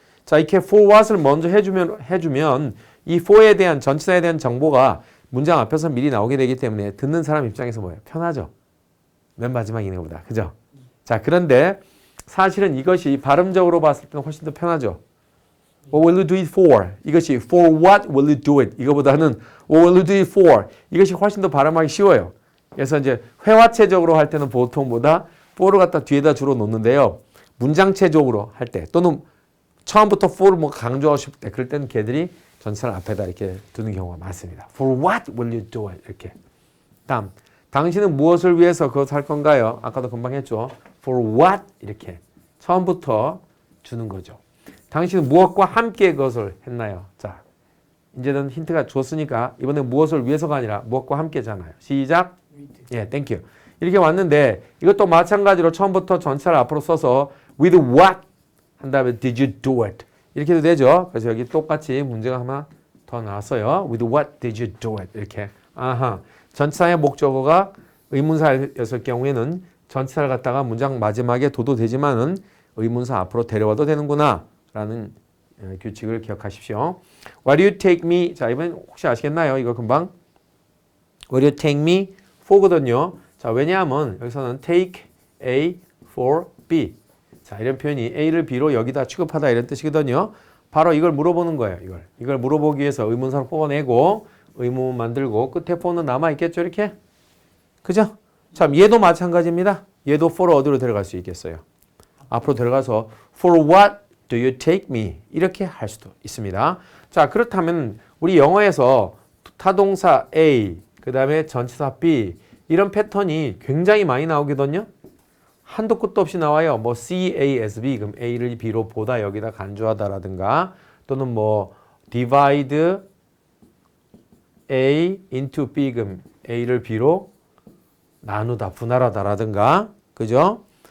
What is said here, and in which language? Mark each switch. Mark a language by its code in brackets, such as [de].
[ko] 자, 이렇게 for what을 먼저 해주면 이 for에 대한 전치사에 대한 정보가 문장 앞에서 미리 나오게 되기 때문에 듣는 사람 입장에서 뭐예요? 편하죠. 맨 마지막 있는 것보다. 그죠? 자, 그런데 사실은 이것이 발음적으로 봤을 때는 훨씬 더 편하죠. [en] What will you do it for? [ko] 이것이 [en] for what will you do it? [ko] 이거보다는 [en] what will you do it for? [ko] 이것이 훨씬 더 발음하기 쉬워요. 그래서 이제 회화체적으로 할 때는 보통보다 for를 갖다 뒤에다 주로 놓는데요. 문장체적으로 할 때 또는 처음부터 for를 뭐 강조하고 싶을 때 그럴 때는 걔들이 전치사를 앞에다 이렇게 두는 경우가 많습니다. [en] For what will you do it? [ko] 이렇게. 다음, 당신은 무엇을 위해서 그것을 할 건가요? 아까도 금방 했죠. [en] For what? [ko] 이렇게. 처음부터 주는 거죠. 당신은 무엇과 함께 그것을 했나요? 자, 이제는 힌트가 줬으니까 이번엔 무엇을 위해서가 아니라 무엇과 함께잖아요. 시작. 예, 땡큐. 이렇게 왔는데 이것도 마찬가지로 처음부터 전치사를 앞으로 써서 [en] with what [ko] 한 다음에 [en] did you do it [ko] 이렇게 해도 되죠. 그래서 여기 똑같이 문제가 하나 더 나왔어요. [en] with what did you do it [ko] 이렇게. 아하. 전치사의 목적어가 의문사였을 경우에는 전치사를 갖다가 문장 마지막에 둬도 되지만은 의문사 앞으로 데려와도 되는구나 라는 규칙을 기억하십시오. [en] What do you take me? [ko] 자, 이번엔 혹시 아시겠나요? 이거 금방 [en] What do you take me for거든요. [ko] 자, 왜냐하면 여기서는 [en] take A for B. [ko] 자, 이런 표현이 A를 B로 여기다 취급하다 이런 뜻이거든요. 바로 이걸 물어보는 거예요. 이걸 물어보기 위해서 의문사를 뽑아내고 의문 만들고 끝에 for는 남아있겠죠. 이렇게. 그죠? 참, 얘도 마찬가지입니다. 얘도 for를 어디로 데려갈 수 있겠어요? 앞으로 데려가서 [en] for what do you take me? [ko] 이렇게 할 수도 있습니다. 자, 그렇다면 우리 영어에서 타동사 A, 그 다음에 전치사 B, 이런 패턴이 굉장히 많이 나오거든요. 한도 끝도 없이 나와요. 뭐 C, A, S, B, 그럼 A를 B로 보다 여기다 간주하다라든가 또는 뭐 [en] divide A into B, [ko] 그럼 A를 B로 나누다, 분할하다라든가, 그죠?